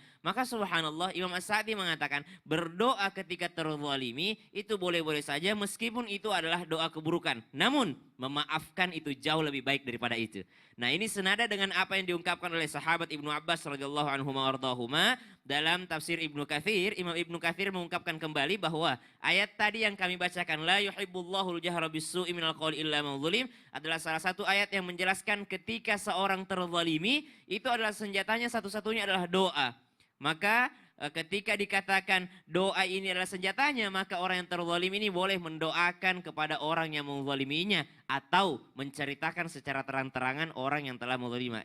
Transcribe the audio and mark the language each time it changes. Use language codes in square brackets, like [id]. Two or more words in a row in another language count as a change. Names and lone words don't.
[id] Maka subhanallah Imam As-Sa'di mengatakan berdoa ketika terzalimi itu boleh-boleh saja meskipun itu adalah doa keburukan. Namun memaafkan itu jauh lebih baik daripada itu. Nah ini senada dengan apa yang diungkapkan oleh sahabat Ibnu Abbas [ar] رضي الله عنه [id] ma'ardahuma. Dalam tafsir Ibnu Katsir, Imam Ibnu Katsir mengungkapkan kembali bahwa ayat tadi yang kami bacakan [ar] لا يحب الله الجهر بالسوء من القول إلا من ظلم [id] adalah salah satu ayat yang menjelaskan ketika seorang terzalimi itu adalah senjatanya satu-satunya adalah doa. Maka ketika dikatakan doa ini adalah senjatanya, maka orang yang terzalim ini boleh mendoakan kepada orang yang menzaliminya atau menceritakan secara terang-terangan orang yang telah menzalima.